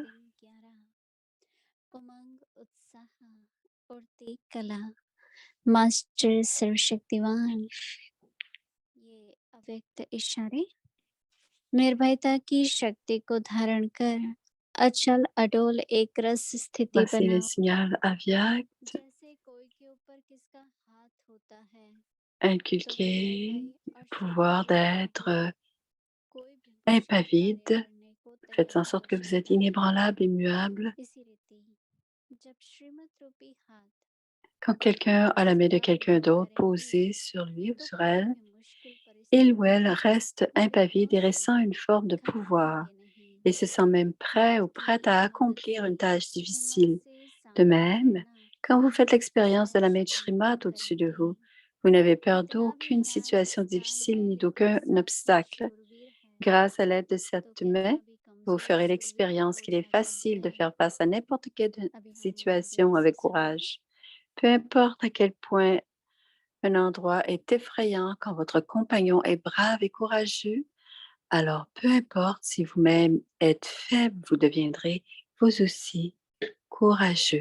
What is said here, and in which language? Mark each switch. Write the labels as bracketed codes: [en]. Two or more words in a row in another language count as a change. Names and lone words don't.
[hi] दिन 11 उमंग उत्साह और कला मास्टर सर्वशक्तिवान ये अव्यक्त इशारे निर्भयता की शक्ति को धारण कर अचल अडोल एक रस स्थिति [fr] Voici le [hi] बनाओ। [fr] signal Avyak. [hi] जैसे कोई के ऊपर किसका हाथ होता है तो वैसे [fr] Inculquez [hi] नए [fr] le [hi] और [fr] pouvoir [hi] शक्तिशाली [fr] d'être [hi] होकर कोई भी मुश्किल कार्य [fr] impavide. [hi] करने को [fr] Faites en [hi] तैयार [fr] sorte [hi] हो [fr] que vous êtes [hi] जाता है। [fr] inébranlable, immuable. [hi] इसी रीति जब श्रीमत रूपी हाथ [fr] Quand quelqu'un a la main de [hi] जिसका [fr] quelqu'un [hi] आदर [fr] d'autre [hi] करेंगे [fr] posée sur lui ou [hi] तो [fr] sur [hi] कोई [fr] elle, [hi] भी मुश्किल [fr] il ou [hi] परिस्थिति [fr] elle reste impavide et [hi] बिल्कुल [fr] ressent une forme de pouvoir [hi] घबराएंगे नहीं, [fr] et se sent même prêt ou [hi] हाथ की [fr] prête à [hi] मदद [fr] accomplir [hi] से [fr] une tâche [hi] हिम्मत [fr] difficile. [hi] से [fr] De [hi] सामने [fr] même, [hi] बढ़ना [fr] quand vous faites l'expérience de la main de [hi] सहज [fr] Shrimat [hi] अनुभव [fr] au-dessus de [hi] करेंगे। [fr] vous, vous n'avez peur [hi] कितना भी [fr] d'aucune [hi] शांत [fr] situation [hi] स्थान [fr] difficile [hi] है [fr] ni [hi] लेकिन [fr] d'aucun [hi] साथी [fr] obstacle. [hi] शूरवीर है [fr] Grâce à l'aide de [hi] तो [fr] cette main, [hi] कितना भी [fr] vous [hi] कमजोर [fr] ferez [hi] शूरवीर [fr] l'expérience [hi] हो [fr] qu'il est [hi] जाता [fr] facile de [hi] है। [fr] faire face à n'importe quelle [hi] अभी हम [fr] situation [hi] ध्यान से [fr] avec [hi] सुनिए। [fr] courage. Peu importe à quel point un endroit est effrayant quand votre compagnon est brave et courageux, alors peu importe si vous-même êtes faible, vous deviendrez vous aussi courageux.